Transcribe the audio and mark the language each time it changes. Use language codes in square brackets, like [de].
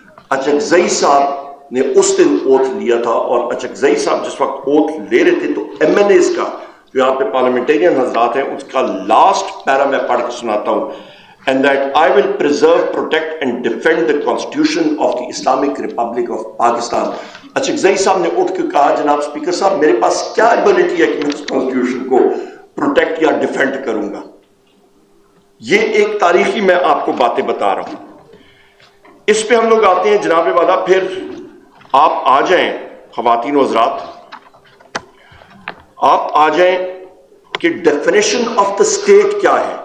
[ur] اچکزئی صاحب نے اس دن اوتھ لیا تھا, اور اچکزئی صاحب جس وقت اوتھ لے رہے تھے تو ایم این ایز کا, جو یہاں پہ پارلیمنٹیرین حضرات ہیں, اس کا لاسٹ پیرا میں پڑھ کے سناتا ہوں. [en] And that I will preserve, protect and defend the Constitution of the Islamic Republic of Pakistan. [ur] Achakzai صاحب نے اٹھ کے کہا, جناب اسپیکر صاحب میرے پاس کیا ایبلٹی ہے کہ میں اس کانسٹیٹیوشن کو پروٹیکٹ یا ڈیفینڈ کروں گا. یہ ایک تاریخی میں آپ کو باتیں بتا رہا ہوں. اس پہ ہم لوگ آتے ہیں جناب والا. پھر آپ آ جائیں خواتین و حضرات, آپ آ جائیں کہ ڈیفینیشن آف دا اسٹیٹ کیا ہے.